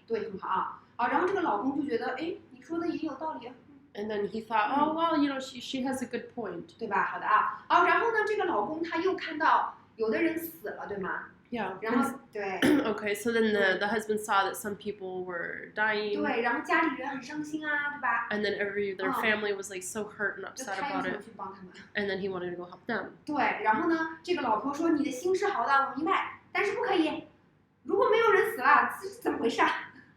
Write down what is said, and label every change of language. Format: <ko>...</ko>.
<zh>对，很好啊。然后这个老公就觉得，哎，你说的也有道理。</zh> <en>And then he thought, oh well, she has a good point.</en> <zh>对吧？好的啊。然后呢，这个老公他又看到有的人死了，对吗？</zh> <en>Yeah.</en> <zh>然后对。</zh> <en>Okay, so then the husband saw that some people were dying.</en> <zh>对，然后家里人很伤心啊，对吧</zh> <en>And then their family was like so hurt and upset about it.</en> <zh>去帮他们</zh> <en>And then he wanted to go help them.</en> <zh>对，然后呢，这个老婆说你的心是好的，我明白，但是不可以，如果没有人死了，这是怎么回事啊？</zh>